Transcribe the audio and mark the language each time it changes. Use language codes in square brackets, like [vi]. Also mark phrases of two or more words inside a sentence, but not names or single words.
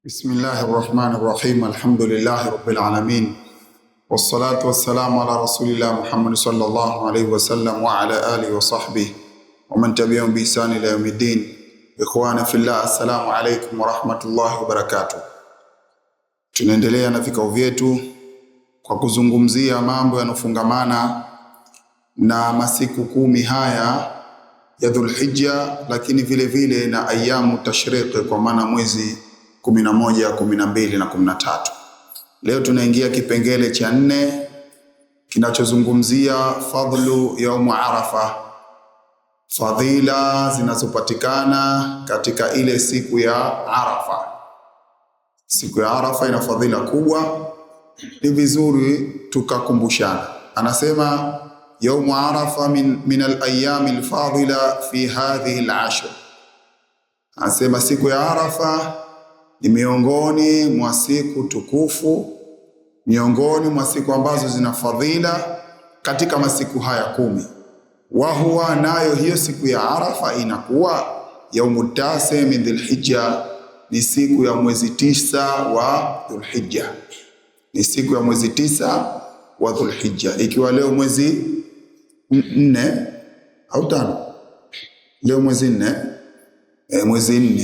[ar] بسم الله الرحمن الرحيم. الحمد لله رب العالمين. والصلاة والسلام على رسول الله محمد صلى الله عليه وسلم وعلى آله وصحبه ومن تبعهم بإحسان إلى يوم الدين. إخوانا في الله، السلام عليكم ورحمة الله وبركاته. [sw] Tunaendelea na vikao vyetu kwa kuzungumzia mambo yanofungamana na masiku 10 haya ya Dhulhijja, lakini vile vile na [ar] أيام التشريق, [sw] kwa maana mwezi 11, 12 na 13. Leo tunaingia kipengele cha 4 kinachozungumzia [ar] فضل يوم عرفة, [sw] fadhila zinazopatikana katika ile siku ya Arafa. Siku ya Arafa ina fadhila kubwa, ni vizuri tukakumbushana. [ar] Anasema يوم عرفة من الأيام الفاضلة في هذه العشر. [sw] Anasema siku ya Arafa ni miongoni mwa siku tukufu, miongoni mwa siku ambazo zina fadhila katika masiku haya 10. [ar] وهو, [sw] nayo hiyo siku ya Arafa inakuwa [ar] يوم تاسع من ذي الحجة, [sw] ni siku ya mwezi 9 wa Dhulhijja, ni siku ya mwezi 9 wa Dhulhijja, ikiwa leo mwezi 4 au 5, leo mwezi 4, mwezi 4.